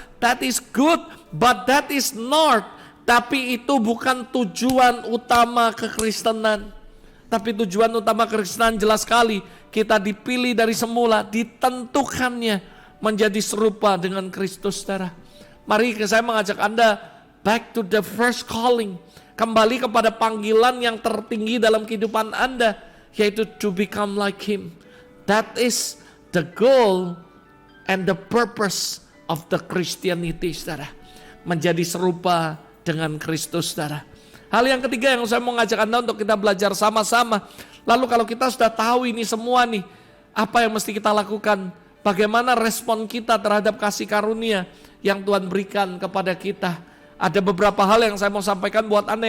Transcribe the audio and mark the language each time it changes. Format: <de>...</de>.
<en>That is good, but that is not.</en> <id>Tapi itu bukan tujuan utama kekristenan. Tapi tujuan utama kekristenan jelas sekali, kita dipilih dari semula, ditentukannya menjadi serupa dengan Kristus, saudara. Mari saya mengajak Anda</id> <en>back to the first calling,</en> <id>kembali kepada panggilan yang tertinggi dalam kehidupan Anda, yaitu</id> <en>to become like Him. That is the goal and the purpose of the Christianity, saudara.</en> <id>Menjadi serupa dengan Kristus, saudara. Hal yang ketiga yang saya mau ngajak Anda untuk kita belajar sama-sama. Lalu kalau kita sudah tahu ini semua nih, apa yang mesti kita lakukan? Bagaimana respon kita terhadap kasih karunia yang Tuhan berikan kepada kita? Ada beberapa hal yang saya mau sampaikan buat Anda.</id>